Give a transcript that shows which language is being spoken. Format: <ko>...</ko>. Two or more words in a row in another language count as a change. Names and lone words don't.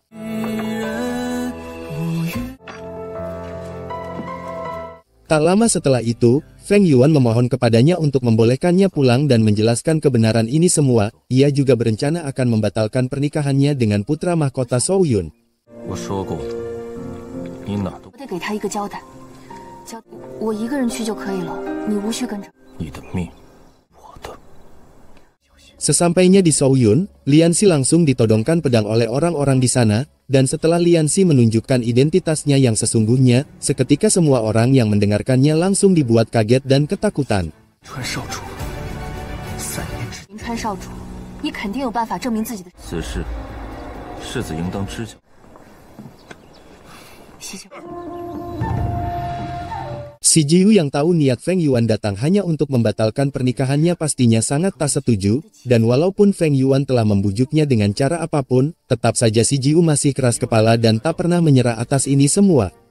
<id>Tak lama setelah itu, Feng Yuan memohon kepadanya untuk membolehkannya pulang dan menjelaskan kebenaran ini semua. Ia juga berencana akan membatalkan pernikahannya dengan putra mahkota Zhou Yun.</id> <zh>我得给他一个交代，我一个人去就可以了，你无需跟着。你的命，我的。</zh> <id>Sesampainya di Zhou Yun, Lianxi langsung ditodongkan pedang oleh orang-orang di sana, dan setelah Lianxi menunjukkan identitasnya yang sesungguhnya, seketika semua orang yang mendengarkannya langsung dibuat kaget dan ketakutan.</id> <zh>川少主，3年之。林川少主，你肯定有办法证明自己的。此事，世子应当知晓。</zh> <id>Si Jiu yang tahu niat Feng Yuan datang hanya untuk membatalkan pernikahannya pastinya sangat tak setuju, dan walaupun Feng Yuan telah membujuknya dengan cara apapun, tetap saja si Jiu masih keras kepala dan tak pernah menyerah atas ini semua.</id>